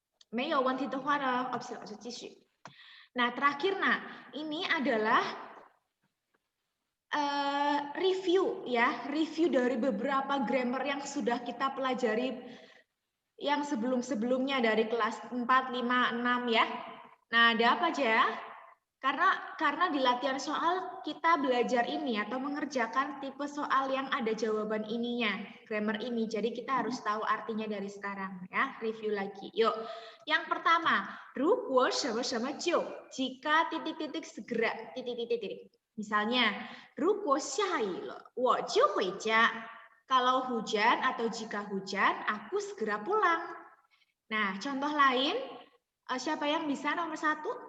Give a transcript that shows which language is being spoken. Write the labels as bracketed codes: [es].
[zh] 没有问题的话呢，opsi 老师继续。 [id] Nah, terakhir nak, ini adalah review ya, review dari beberapa grammar yang sudah kita pelajari yang sebelum-sebelumnya dari kelas 4, 5, 6 ya. Nah, ada apa aja? Karena di latihan soal kita belajar ini atau mengerjakan tipe soal yang ada jawaban ininya, grammar ini. Jadi kita harus tahu artinya dari sekarang ya. Review lagi. Yuk. Yang pertama, 如果什么什么就 jika titik-titik segera titik-titik. [zh] Misalnya, 如果下雨了我就回家. [id] Kalau hujan atau jika hujan, aku segera pulang. Nah, contoh lain, siapa yang bisa nomor 1?